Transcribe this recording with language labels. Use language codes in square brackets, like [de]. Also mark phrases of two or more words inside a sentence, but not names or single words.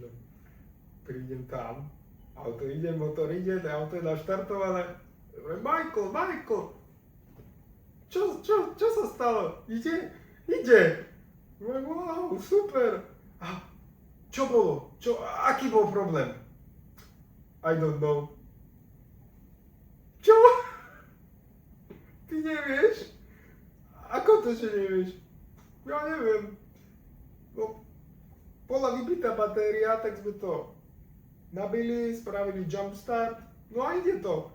[sk] Prídem tam, auto ide, motor ide, auto je naštartované. Michael, čo sa stalo? Ide. Wow, super. A čo bolo? Aký bol problém? [en] I don't know. [sk] Čo? Ty nevieš? Ako to, že nevieš? Ja neviem. No, bola vybitá batéria, tak sme to nabili, spravili jumpstart, no a ide to.